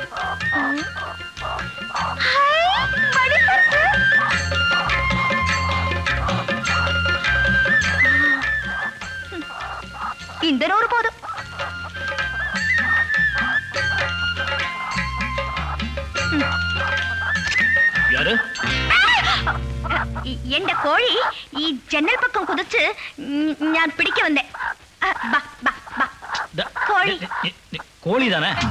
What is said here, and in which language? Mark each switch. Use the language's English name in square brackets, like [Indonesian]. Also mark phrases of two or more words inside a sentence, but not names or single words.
[Tamil] இந்த 100 போதும். யாரு? [Malayalam] എന്റെ കോഴി ഈ ജനൽ പക്കം കുതിച്ച് ഞാൻ പിടിക്ക വന്നേ. കോഴി [Tamil] கோழி தானே?